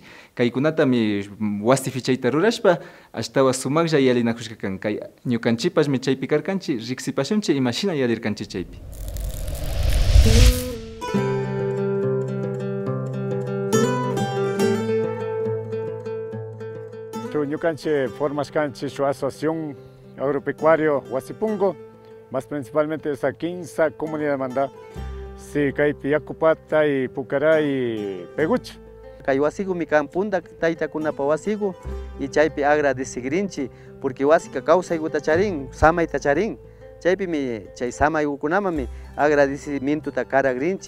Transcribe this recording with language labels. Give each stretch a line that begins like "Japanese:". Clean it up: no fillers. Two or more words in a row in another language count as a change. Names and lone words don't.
Quechua: Kaykunatami wasi fichayta rurashpa ashtawa sumaklla yalinakushka kan. Kay ñukanchipashmi chaypi karkanchik, riksipashunchik ima shina yalirkanchik chaypi. Ñukanchik formaskanchik
Spanish: su asociación agropecuario Wasipungo, más principalmente esa 15 comunidad manda, si kaypi Yakupata y Pucará y Pegucha.
Quechua: Kay wasiku mi kampunda taytakunapa wasiku y chaypi agradecigrinchi porque wasika kawsaykuta charin, samayta charin. Chaypi mi chay samaykunamami agradecimientota karagrinchi.